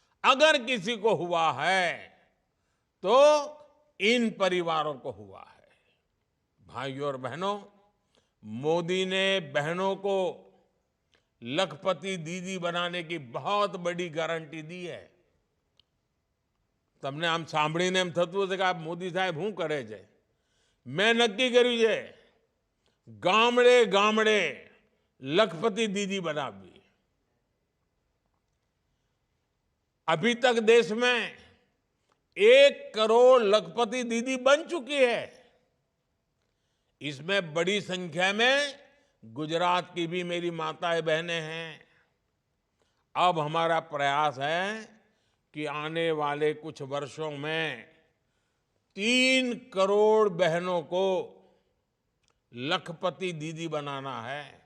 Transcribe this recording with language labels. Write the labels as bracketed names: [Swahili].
[Hindi] अगर किसी को हुआ है तो इन परिवारों को हुआ है। भाइयों और बहनों, मोदी ने बहनों को लखपति दीदी बनाने की बहुत बड़ी गारंटी दी है। [Gujarati] તમને આમ સાંભળીને એમ થતું હશે કે આ મોદી સાહેબ શું કરે છે। મેં નક્કી કર્યું છે ગામડે ગામડે [Hindi] लखपति दीदी बनावी। अभी तक देश में 1 करोड़ लखपति दीदी बन चुकी है। इसमें बड़ी संख्या में गुजरात की भी मेरी माताएं बहनें हैं। अब हमारा प्रयास है कि आने वाले कुछ वर्षों में 3 करोड़ बहनों को लखपति दीदी बनाना है।